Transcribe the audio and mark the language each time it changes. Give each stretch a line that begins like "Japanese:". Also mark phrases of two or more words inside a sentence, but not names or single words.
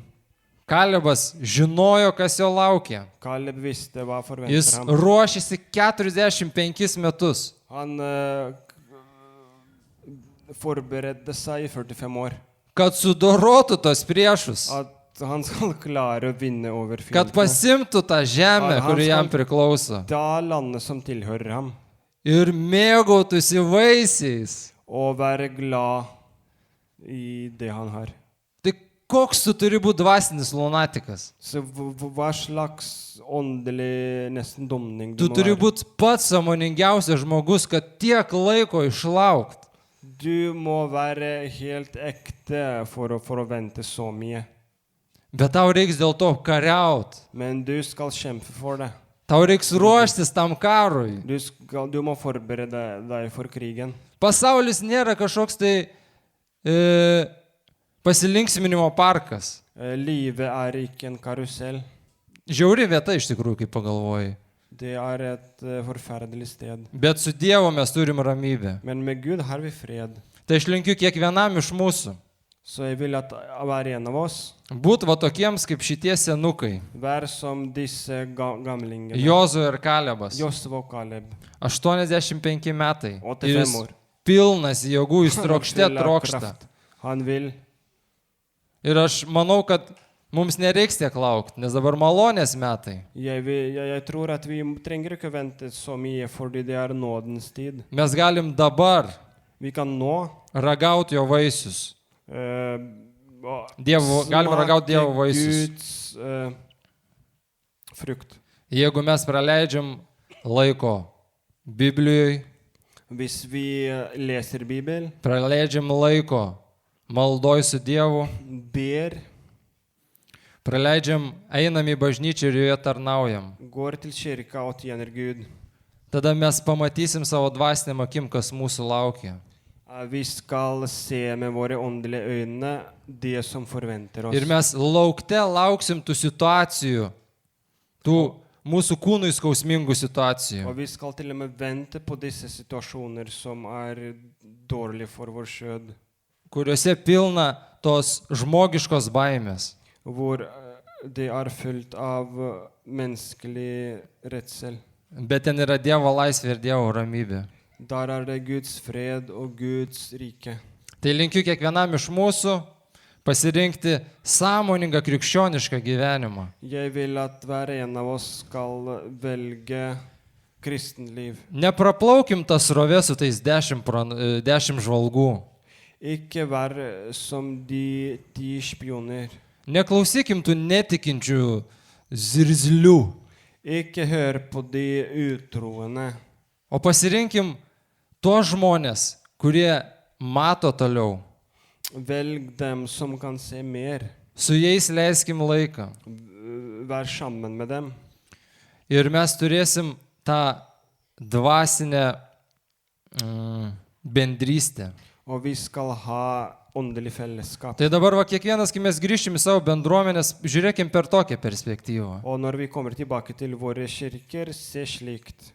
Lithuanian: Kalebas žinojo, kas jo laukia.
Norwegian: Kaleb visste hva
Lithuanian: Jis
Norwegian: forventer ham.
Lithuanian: ruošėsi 45 metus.
Norwegian: Han forberedte seg i 45 år.
Lithuanian: Kad sudorotų tos priešus.
Norwegian: At han skal klare å vinne over
Lithuanian: Kad
Norwegian: fiendene.
Lithuanian: pasimtų tą žemę,
Norwegian: Han
Lithuanian: kuri jam
Norwegian: skal-
Lithuanian: priklauso.
Norwegian: Da landet som tilhører ham.
Lithuanian: Ir mėgautųsi vaisiais.
Norwegian: Og være glad i det han har.
Lithuanian: Tai koks tu turi būti dvasinis lunatikas?
Norwegian: Så hva slags åndelig nesten domning
Lithuanian: Tu
Norwegian: må
Lithuanian: turi
Norwegian: være?
Lithuanian: būti pats sąmoningiausias žmogus, kad tiek laiko išlaukt.
Norwegian: Du må være helt ekte for å vente så mye.
Lithuanian: Bet tau reiks dėl to kariaut.
Norwegian: Men du skal kjempe for det.
Lithuanian: Tau reiks ruoštis tam karui.
Norwegian: Du må forberede deg for krigen.
Lithuanian: Pasaulis nėra kažkoks tai pasilinksminimo parkas.
Norwegian: Livet er ikke en karusell.
Lithuanian: Žiauri vieta iš tikrųjų, kaip pagalvoji.
Norwegian: Det er et forferdelig sted.
Lithuanian: Bet su Dievu mes turim ramybę.
Norwegian: Men med Gud har vi fred.
Lithuanian: Tai aš linkiu kiekvienam iš mūsų.
Norwegian: Så jeg vil at hver en av oss
Lithuanian: Būt va tokiems kaip šitie senukai.
Norwegian: være som disse gamlingene.
Lithuanian: Jozu ir Kalebas.
Norwegian: Josef og Kaleb.
Lithuanian: 85 metai.
Norwegian: 85
Lithuanian: Ir jis
Norwegian: år.
Lithuanian: pilnas jėgų, jis trokšte
Norwegian: Til
Lithuanian: trokšta.
Norwegian: kraft. Han vil.
Lithuanian: Ir aš manau, kad mums nereiks tiek laukti, nes dabar malonės metai.
Norwegian: Jeg tror at vi trenger ikke vente så mye, fordi det er nådens tid.
Lithuanian: Mes galim dabar
Norwegian: Vi kan nå
Lithuanian: ragauti jo vaisius. Galim ragauti Dievo vaisius.
Norwegian: Guds frukt.
Lithuanian: Jeigu mes praleidžiam laiko Biblijoje,
Norwegian: Hvis vi leser Bibel,
Lithuanian: praleidžiam laiko maldoj su Dievu,
Norwegian: ber,
Lithuanian: praleidžiam, einam į bažnyčią ir joje tarnaujam,
Norwegian: går til kirka og tjener Gud,
Lithuanian: tada mes pamatysim savo dvasinėm akim, kas mūsų laukia.
Norwegian: vi skal se med våre åndelige øyne det som forventer oss.
Lithuanian: Ir mes lauksim tų situacijų, tų mūsų kūnui skausmingų situacijų.
Norwegian: Og vi skal til og med vente på disse situasjoner som er dårlige for vår skjød,
Lithuanian: Kuriuose pilna tos žmogiškos baimės.
Norwegian: hvor det er fullt av menneskelig redsel.
Lithuanian: Bet ten yra Dievo laisvė ir Dievo ramybė.
Norwegian: Der er det Guds fred og Guds rike.
Lithuanian: Tai linkiu kiekvienam iš mūsų pasirinkti sąmoningą krikščionišką gyvenimą.
Norwegian: Jeg vil at hver en av oss skal velge kristenliv.
Lithuanian: Nepraplaukim tas rovė su tais 10 žvalgų.
Norwegian: Ikke vær som de 10 spioner.
Lithuanian: Neklausykim tų netikinčių zirzlių.
Norwegian: Ikke hør på de utroende.
Lithuanian: O pasirinkim tuos žmonės, kurie mato toliau.
Norwegian: Velg dem som kan se mer.
Lithuanian: Su jais leiskim laiką.
Norwegian: Vær sammen med dem.
Lithuanian: Ir mes turėsim tą dvasinę bendrystę.
Norwegian: Og vi skal ha åndelig fellesskap.
Lithuanian: Tai dabar va kiekvienas, kai mes grįžtim į savo bendruomenės, žiūrėkim per tokią perspektyvą.
Norwegian: Og når vi kommer tilbake til våre kirker, se slikt.